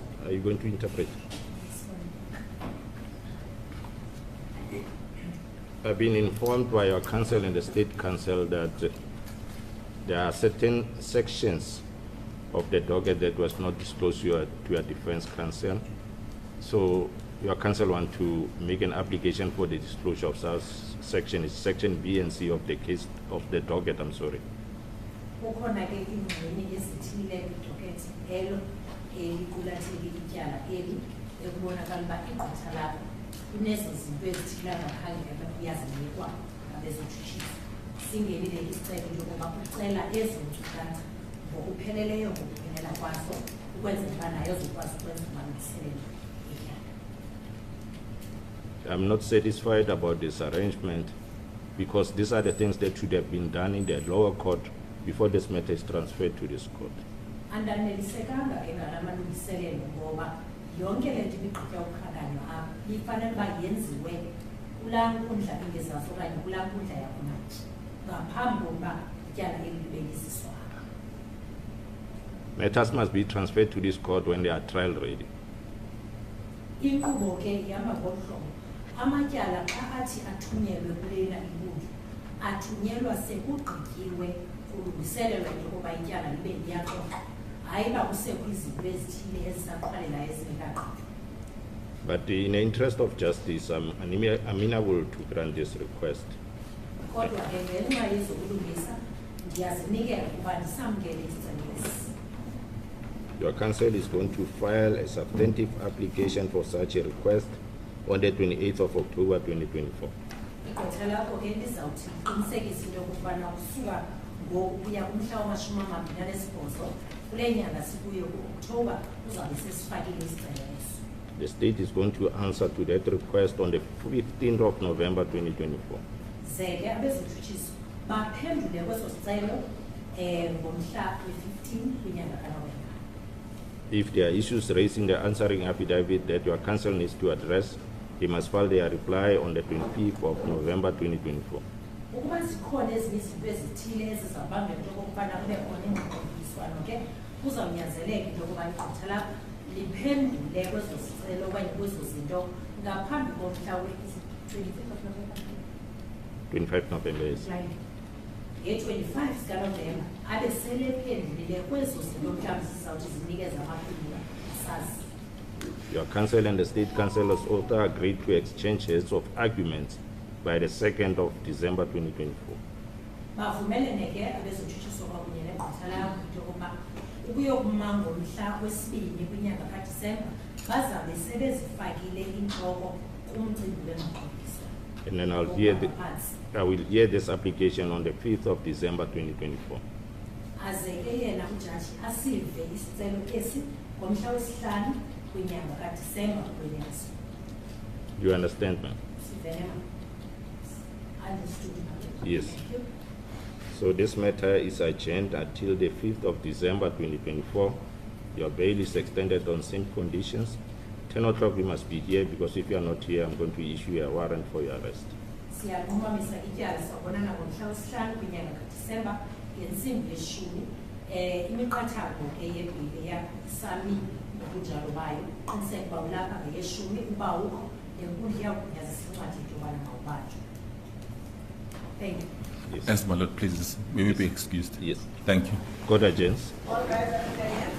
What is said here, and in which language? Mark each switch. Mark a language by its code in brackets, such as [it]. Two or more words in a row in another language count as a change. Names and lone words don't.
[en] Are you going to interpret? I've been informed by your council and the state council that there are certain sections of the docket that was not disclosed to your defense counsel. So your counsel want to make an application for the disclosure of such section. It's section B and C of the case of the docket. I'm sorry. [xh] Ukhona ke ingxenye ezithile kwidocket elo elikulatheke ityala eli ekubonakala uba igqitha lakho kunezo zinto ezithile ngaphandle yazinikwa ngabezotshutshisi. Singenile isicelo lokuba ucela ezo nkcukacha ngokupheleleyo ngokuphelela kwaso ukwenzela uba nayo zikwazi ukwenza amalungiselelo etyala. [en] I'm not satisfied about this arrangement because these are the things that should have been done in the lower court before this matter is transferred to this court. [xh] Andanelisekanga ke ngala malungiselelo ngoba yonke le nto ibigqitywa ukukhankanywa apha ifanele uba yenziwe kulaa nkundla ingezazo okanye kulaa nkundla yakhona ngaphambi kokuba ityala eli libe liziswa apha. [en] Matters must be transferred to this court when they are trial ready. [xh] Inkqubo ke ihamba ngolu hlobo. Amatyala xa athi athunyelwe kulena inkundla athunyelwa sekugqityiwe kulungiselelwa into yokuba ityala libe liyaxoxwa, hayi uba kusekho izinto ezithile ezisaqhwalela ezingekagqitywa. [en] But in the interest of justice, I'm amenable to grant this request. [xh] Kodwa ke ngenxa yezokulungisa ndiyazinikela ukuba ndisamkele isicelo esi. [en] Your counsel is going to file a substantive application for such a request on the 28th of October 2024. [xh] Igqwetha lakho ke lizawuthi liqinisekise into yokokubana kusuka ngoku kuya kumhla wama-28 kule nyanga sikuyo ku-Oktoba uzawube sesifakile isicelo eso. [en] The state is going to answer to that request on the 15th of November 2024. [xh] Zeke abezotshutshisi baphendule kweso sicelo ngomhla we-15 kwinyanga kaNovemba. [en] If there are issues raised in the answering affidavit that your counsel needs to address, they must file their reply on the 25th of November 2024. [xh] Ukuba zikhona ezinye izinto ezithile ezizawubangela into okokubana kube khona ingxoxiswano ke kuzawunyanzeleka into yokuba igqitha lakho liphendule kwezo sicelo okanye kwezo zinto ngaphambi komhla we- [en] 25th of November. 25th November, yes. [xh] Nge-25 zikaNovemba abe selephendulile kwezo zinto mhlawumbi zizawuthi zinikeze amaphendula sazi. [en] Your counsel and the state counsel has also agreed to exchange heads of arguments by the 2nd of December 2024. [xh] Bavumelene ke abezotshutshisi kwakunye negqitha lakho into yokuba ukuyokuma ngomhla wesibini kwinyanga kaDisemba bazawube sebezifakile intloko kumcimbi wengxoxo. [en] And then I will hear this application on the 5th of December 2024. [xh] Aze ke yena ujaji asive isicelo esi ngomhla wesihlanu kwinyanga kaDisemba kwenyanga. [en] Do you understand, ma'am? [xh] Sivele understood. [en] Yes. Thank you. So this matter is adjourned until the 5th of December 2024. Your bail is extended on same conditions. 10 o'clock you must be here because if you are not here, I'm going to issue a warrant for your arrest. [xh] Siyakunqumamisa ityala sabonana ngomhla wesihlanu kwinyanga kaDisemba ngentsimbi yeshumi. Imiqathango ke yebhili sami ngobunjalo bayo qiniseka uba ulapha ngeyeshumi uba ukho lenkundla iyawugunyazisa incwadi into yobana mawubanjwe. [en] Thank you. Yes. Yes, my lord, please, we will be excused. Yes. Thank you. Court adjourns. All rise and